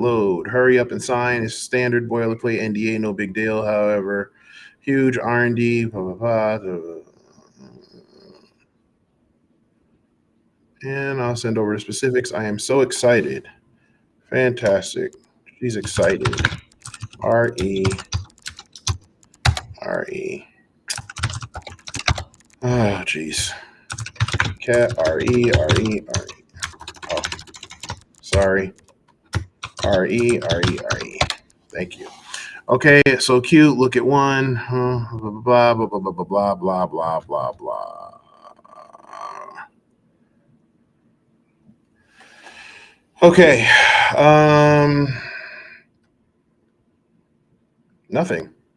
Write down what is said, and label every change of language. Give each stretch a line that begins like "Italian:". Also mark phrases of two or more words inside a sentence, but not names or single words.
English: Load. Hurry up and sign. It's standard boilerplate NDA, no big deal. However, huge R&D. Blah, blah, blah. And I'll send over the specifics. I am so excited. Fantastic. She's excited. RE. RE. Oh, jeez. Cat RE. RE. RE. Oh, sorry. RE. RE. RE. Thank you. Okay, so cute. Look at one. Blah, blah, blah, blah, blah, blah, blah, blah, blah, blah. Okay. Nothing.